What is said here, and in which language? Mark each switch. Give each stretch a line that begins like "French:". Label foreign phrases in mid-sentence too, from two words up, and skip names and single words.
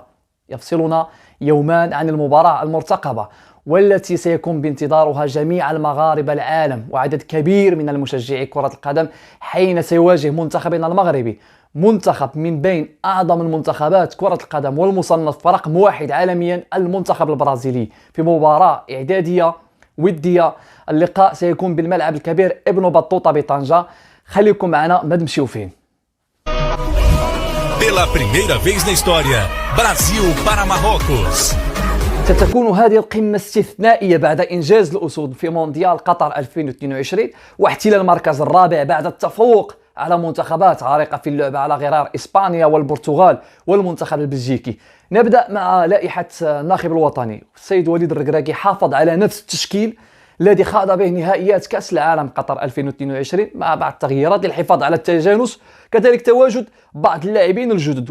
Arabic: يفصلنا يومان عن المباراة المرتقبة والتي سيكون بانتظارها جميع المغاربة العالم وعدد كبير من المشجعي كرة القدم، حين سيواجه منتخبنا المغربي، منتخب من بين أعظم المنتخبات كرة القدم والمصنف رقم 1 عالميا، المنتخب البرازيلي، في مباراة إعدادية ودية. اللقاء سيكون بالملعب الكبير ابن بطوطة بطنجة. خليكم معنا ما تمشيو فين.
Portuguese: Pela primeira vez na história, Brasil para Marrocos.
Arabic: ستكون هذه القمة استثنائية بعد إنجاز الأسود في مونديال قطر 2022 واحتلال المركز الرابع بعد التفوق على منتخبات عريقة في اللعبة على غرار إسبانيا والبرتغال والمنتخب البلجيكي. نبدأ مع لائحة الناخب الوطني. السيد وليد الركراكي حافظ على نفس التشكيل الذي خاض به نهائيات كأس العالم قطر 2022 مع بعض التغييرات للحفاظ على التجانس، كذلك تواجد بعض اللاعبين الجدد.